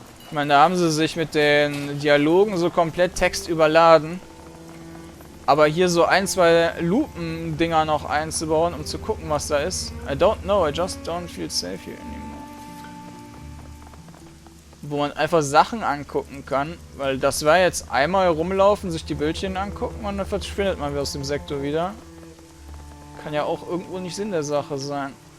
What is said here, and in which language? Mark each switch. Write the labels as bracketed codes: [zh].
[de] Ich meine, da haben sie sich mit den Dialogen so komplett textüberladen. Aber hier so ein, zwei Lupen-Dinger noch einzubauen, um zu gucken, was da ist. [en] I don't know, I just don't feel safe here anymore. [de] Wo man einfach Sachen angucken kann, weil das war jetzt einmal rumlaufen, sich die Bildchen angucken und dann verschwindet man aus dem Sektor wieder. Kann ja auch irgendwo nicht Sinn der Sache sein.